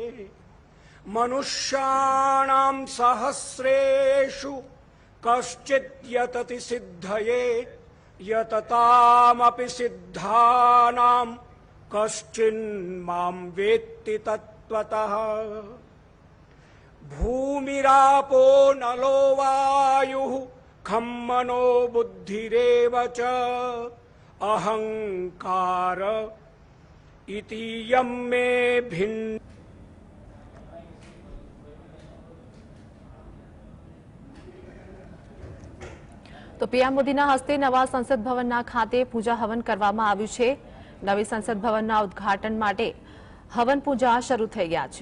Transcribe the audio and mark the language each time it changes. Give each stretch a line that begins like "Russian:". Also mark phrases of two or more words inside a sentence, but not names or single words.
Sanskrit: मनुष्याणां सहस्रेषु कश्चित् यतति सिद्धये यततामपि सिद्धानां कश्चिन्मां वेत्ति तत्त्वतः। भूमिरापो नलो वायुः खं मनो बुद्धिरेव च अहंकार इतीयं मे भिन्न।
Gujarati: તો પીએમ મોદીના હસ્તે નવા સંસદ ભવનના ખાતે પૂજા હવન કરવામાં આવ્યું છે। નવી સંસદ ભવનના ઉદ્ઘાટન માટે હવન પૂજા શરૂ થઈ ગયા છે।